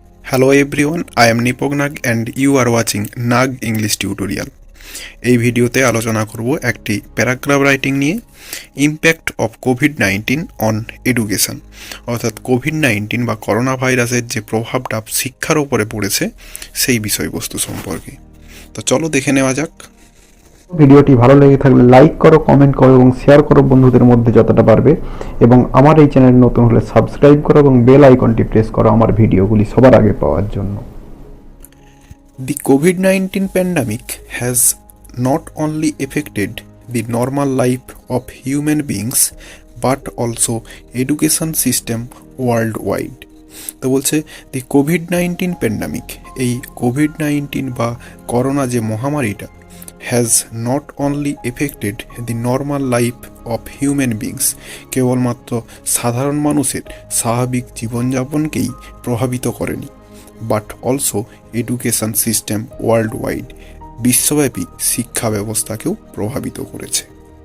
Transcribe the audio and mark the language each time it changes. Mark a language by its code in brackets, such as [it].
[en] Hello everyone, I am Nipok Nag and you are watching Nag English Tutorial. [bn] এই ভিডিওতে আলোচনা করব একটি প্যারাগ্রাফ রাইটিং নিয়ে [en] impact of COVID-19 on education, [bn] অর্থাৎ কোভিড-19 বা করোনা ভাইরাসের যে প্রভাবটা শিক্ষার উপরে পড়েছে সেই বিষয়বস্তু সম্পর্কে। তো চলো দেখে নেওয়া যাক। ভিডিওটি ভালো লেগে থাকলে লাইক করো, কমেন্ট করো এবং শেয়ার করো বন্ধুদের মধ্যে যতটা পারবে, এবং আমার এই চ্যানেল নতুন হলে সাবস্ক্রাইব করো এবং বেল আইকনটি প্রেস করো আমার ভিডিওগুলি সবার আগে পাওয়ার জন্য। [en] The COVID-19 pandemic has not only affected the normal life of human beings but also education system worldwide. [bn] তো বলছে [en] the COVID-19 pandemic, [bn] এই কোভিড-19 বা করোনা যে মহামারীটা [en] has not only affected the normal life of human beings, [bn] কেবলমাত্র সাধারণ মানুষের স্বাভাবিক জীবনযাপনকেই প্রভাবিত করেনি, [en] but also education system worldwide, [bn] বিশ্বব্যাপী শিক্ষা ব্যবস্থাকেও প্রভাবিত করেছে।